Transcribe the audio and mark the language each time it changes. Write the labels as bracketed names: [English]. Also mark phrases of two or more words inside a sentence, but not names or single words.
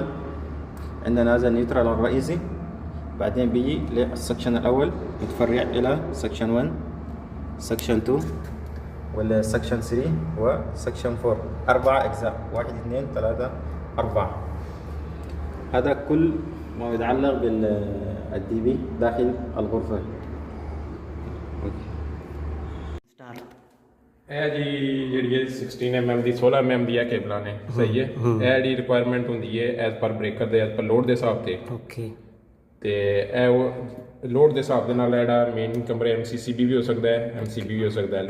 [Arabic] عندنا هذا النيوترال الرئيسي، بعدين بيجي للسكشن الأول متفرع إلى سكشن 1 سكشن 2 ولا سكشن 3 وسكشن 4. 4 أجزاء، 1 2 3 4. هذا كل ما يتعلق بالدي بي داخل الغرفة. [Punjabi] ਇਹ ਜਿਹੜੀ 16 mm ਦੀ 16 mm ਦੀਆਂ ਕੇਬਲਾਂ ਨੇ, ਸਹੀ ਹੈ। ਇਹ ਜਿਹੜੀ ਰਿਕੁਆਇਰਮੈਂਟ ਹੁੰਦੀ ਹੈ [English] as per [Punjabi] ਬ੍ਰੇਕਰ ਦੇ [English] as per [Punjabi] ਲੋਡ ਦੇ ਹਿਸਾਬ ਤੇ। ਓਕੇ, ਤੇ ਇਹ ਉਹ ਲੋਡ ਦੇ ਹਿਸਾਬ ਦੇ ਨਾਲ ਜਿਹੜਾ ਮੇਨ ਕਮਰੇ MCCB ਵੀ ਹੋ ਸਕਦਾ ਹੈ, MCB ਵੀ ਹੋ ਸਕਦਾ ਹੈ।